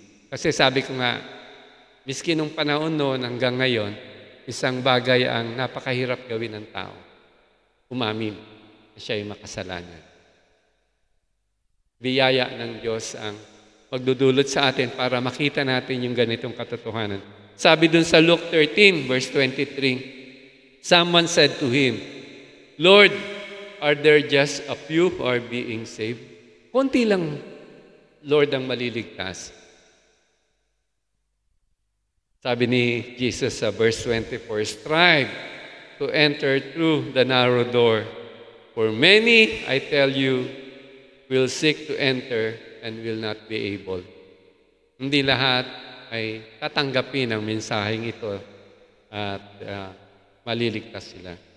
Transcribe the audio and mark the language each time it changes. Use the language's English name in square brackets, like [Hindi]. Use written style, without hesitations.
[Filipino] Kasi sabi ko nga, miski nung panahon noon hanggang ngayon, isang bagay ang napakahirap gawin ng tao. Umamin na siya ay makasalanan. Biyaya ng Diyos ang magdudulot sa atin para makita natin yung ganitong katotohanan. Sabi dun sa [English] Luke 13, verse 23, someone said to Him, "Lord, are there just a few who are being saved?" [Filipino] Konti lang, Lord, ang maliligtas. Sabi ni Jesus sa [English] verse 24, "Strive to enter through the narrow door. For many, I tell you, will seek to enter and will not be able." [Filipino] Hindi lahat ay tatanggapin ang mensaheng ito at maliligtas sila.